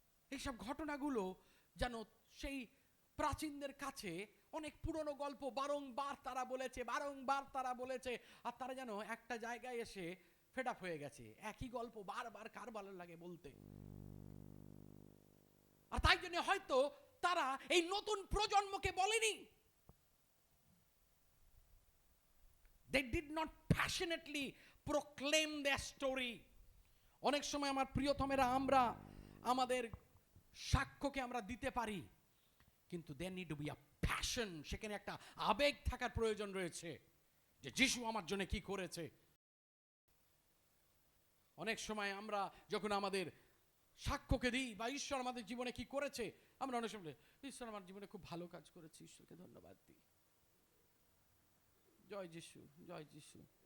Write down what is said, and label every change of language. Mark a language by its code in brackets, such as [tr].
[bn] এইসব ঘটনাগুলো যেন সেই প্রাচীনদের কাছে অনেক পুরনো গল্প, বারংবার তারা বলেছে, আর তারা যেন একটা জায়গায় এসে ফেড আপ হয়ে গেছে। একই গল্প বারবার কার ভালো লাগে বলতে। আর তাই জন্য হয়তো তারা এই নতুন প্রজন্মকে বলেনি। [en] They did not passionately proclaim their story. [bn] অনেক সময় আমার প্রিয়তমেরা আমরা আমাদের সাক্ষ্যকে আমরা দিতে পারি, কিন্তু [en] there need to be a passion, [bn] সেখানে একটা আবেগ থাকার প্রয়োজন রয়েছে যে যিশু আমার জন্য কি করেছে। অনেক সময় আমরা যখন আমাদের সাক্ষ্যকে দিই বা ঈশ্বর আমাদের জীবনে কি করেছে, আমরা অনেক সময় ঈশ্বর আমার জীবনে খুব ভালো কাজ করেছে, ঈশ্বরকে ধন্যবাদ দিই, জয় যিশু, জয় যিশু।